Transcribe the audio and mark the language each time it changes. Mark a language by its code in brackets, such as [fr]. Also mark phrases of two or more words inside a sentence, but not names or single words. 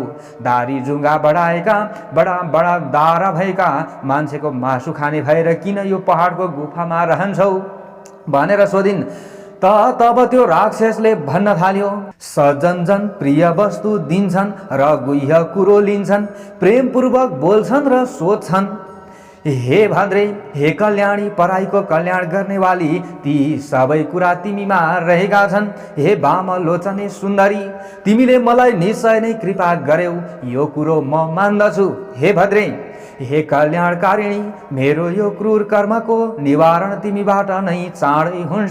[ne] दारी जुङ्गा बढाएका, बडा बडा दारा भएका मान्छेको मासु खाने भएर किन यो पहाडको गुफामा रहन्छौ भनेर सोधिन्। तब त्यो राक्षसले भन्न थाल्यो, सज्जन प्रिय वस्तु दिन्छन् र गुह्य कुरो लिन्छन्, प्रेमपूर्वक बोल्छन् र सोध्छन्। हे भद्रे, हे कल्याणी, पराईको कल्याण गर्नेवाली, ती सबै कुरा तिमीमा रहेका छन्। हे वाम लोचने सुन्दरी, तिमीले मलाई निश्चय नै कृपा गर्यौ, यो कुरो म मान्दछु। हे भद्रे, हे कल्याणकारिणी, मेरो यो क्रूर कर्मको निवारण तिमीबाट नै चाँडै हुन्छ।